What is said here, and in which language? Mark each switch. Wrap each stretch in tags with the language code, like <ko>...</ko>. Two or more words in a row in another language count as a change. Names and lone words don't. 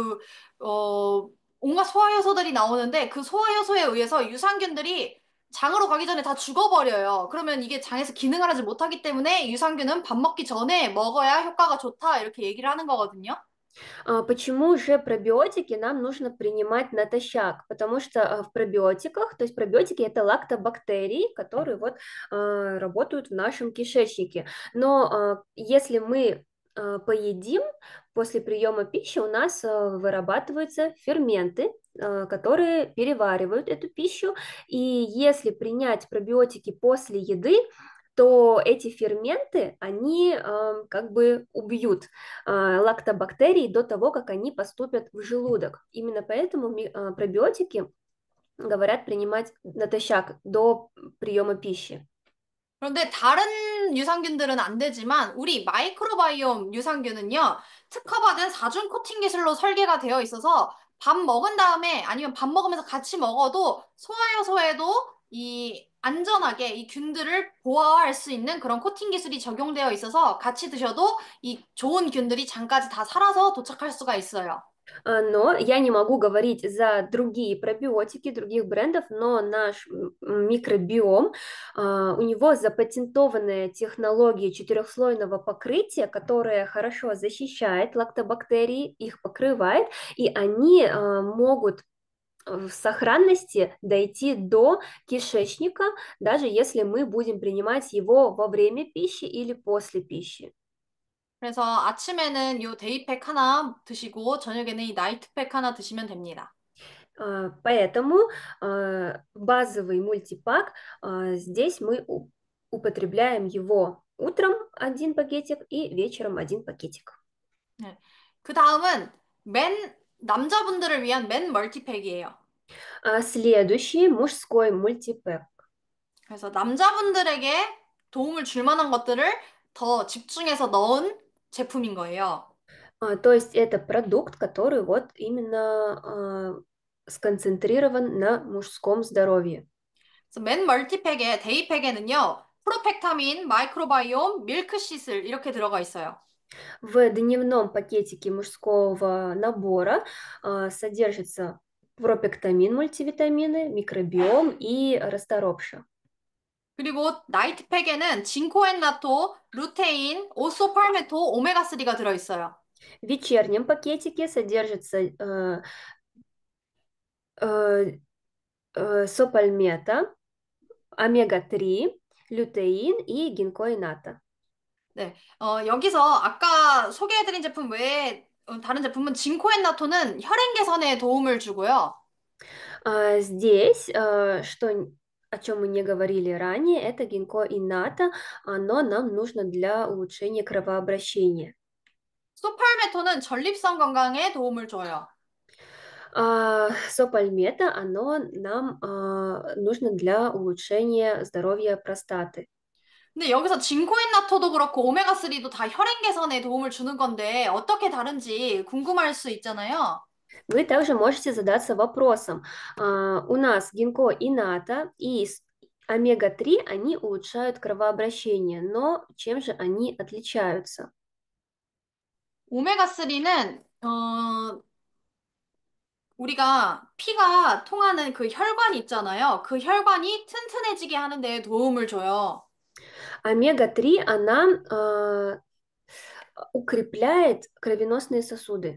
<ko>온갖 소화 효소들이 나오는데 그 소화 효소에 의해서 유산균들이 장으로 가기 전에 다 죽어버려요. 그러면 이게 장에서 기능을 하지 못하기 때문에 유산균은 밥 먹기 전에 먹어야 효과가 좋다. 이렇게 얘기를 하는 거거든요.</ko> <ru>Почему же пробиотики нам нужно принимать натощак? Потому что в пробиотиках, то есть пробиотики это лактобактерии, которые вот работают в нашем кишечнике. Но если мы поедим, после приема пищи у нас вырабатываются ферменты, которые переваривают эту пищу. И если принять пробиотики после еды, то эти ферменты, они как бы убьют лактобактерий до того, как они поступят в желудок. Именно поэтому пробиотики говорят принимать натощак до приема пищи.</ru> <ko>그런데 다른 유산균들은 안 되지만 우리 마이크로바이옴 유산균은요, 특허받은 사중 코팅 기술로 설계가 되어 있어서 밥 먹은 다음에 아니면 밥 먹으면서 같이 먹어도 소화효소에도 이 안전하게 이 균들을 보호할 수 있는 그런 코팅 기술이 적용되어 있어서 같이 드셔도 이 좋은 균들이 장까지 다 살아서 до착할 수가 있어요.</ko> <ru>Но я не могу говорить за другие пробиотики других брендов, но наш микробиом, у него запатентованная технология четырехслойного покрытия, которая хорошо защищает лактобактерии, их покрывает, и они могут в сохранности дойти до кишечника, даже если мы будем принимать его во время пищи или после пищи.</ru> <ko>그래서 아침에는 요 데이팩 하나 드시고 저녁에는 이 나이트팩 하나 드시면 됩니다.</ko> <ru>Поэтому базовый мультипак, здесь мы употребляем его утром один пакетик и вечером один пакетик.</ru> <ko>네. 그 다음은 남자분들을 위한 맨 멀티팩이에요.</ko> <ru>Следующий мужской мультипэк.</ru> <ko>그래서 남자분들에게 도움을 줄 만한 것들을 더 집중해서 넣은 제품인 거예요.</ko> <ru>То есть это продукт, который вот именно сконцентрирован на мужском здоровье.</ru> <ko>그래서 맨 멀티팩의 데이팩에는요, 프로펙타민, 마이크로바이옴, 밀크시슬 이렇게 들어가 있어요.</ko> <ru>В дневном пакетике мужского набора содержится пропектамин, мультивитамины, микробиом и расторопша.</ru> <ko>그리고 나이트팩에는 징코엔나토, 루테인, 오소팔메토, 오메가3가 들어있어요.</ko> <ru>В вечернем пакетике содержится э, сопальмета, омега-3, лютеин и гинкоината.</ru> <ko>네, 여기서 아까 소개해드린 제품 외에 다른 제품은 징코엔나토는 혈행 개선에 도움을 주고요.</ko> <ru>Здесь, о чем мы не говорили ранее, это гинкоината, оно нам нужно для улучшения кровообращения.</ru> <ko>소팔메토는 전립선 건강에 도움을 줘요.</ko> <ru>Сопальмета, оно нам нужно для улучшения здоровья простаты.</ru> <ko>근데 여기서 징코엔나토도 그렇고 오메가3도 다 혈행 개선에 도움을 주는 건데 어떻게 다른지 궁금할 수 있잖아요.</ko> <ru>Вы также можете задаться вопросом. У нас гинкоината и омега-3, они улучшают кровообращение, но чем же они отличаются?</ru> <ko>오메가3는 우리가 피가 통하는 그 혈관 있잖아요. 그 혈관이 튼튼해지게 하는 데 도움을 줘요.</ko> <ru>Омега-3, она укрепляет кровеносные сосуды.</ru>